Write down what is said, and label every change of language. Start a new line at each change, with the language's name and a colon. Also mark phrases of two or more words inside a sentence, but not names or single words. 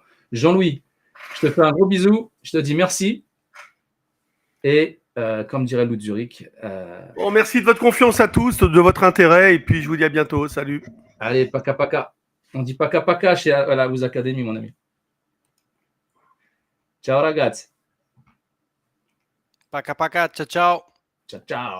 French: Jean-Louis, je te fais un gros bisou. Je te dis merci. Et comme dirait Lou Zurich. Bon, merci de votre confiance à tous, de votre intérêt, et puis je vous dis à bientôt. Salut. Allez, paka paka. On dit paka paka chez la House Academy, mon ami.
Italian: Ciao ragazzi.
French: Paka paka, ciao ciao. Ciao ciao.